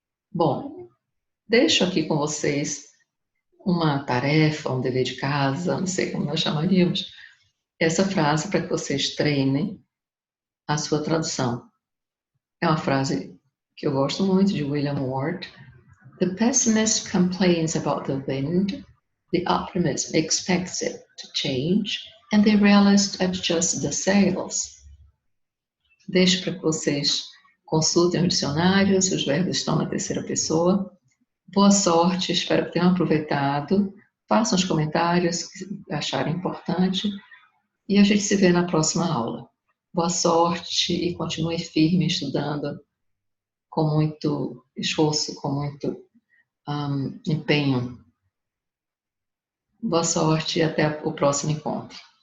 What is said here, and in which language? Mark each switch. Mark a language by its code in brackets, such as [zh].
[pt] Bom, deixo aqui com vocês uma tarefa, um dever de casa, não sei como nós chamaríamos, essa frase para que vocês treinem a sua tradução. É uma frase que eu gosto muito de William Ward. [en] The pessimist complains about the wind, the optimist expects it to change, and the realist adjusts the sails. [pt] Deixo para que vocês consultem os dicionários, os verbos estão na terceira pessoa. Boa sorte, espero que tenham aproveitado. Façam os comentários que acharem importante e a gente se vê na próxima aula. Boa sorte e continue firme estudando com muito esforço, com muito empenho. Boa sorte e até o próximo encontro.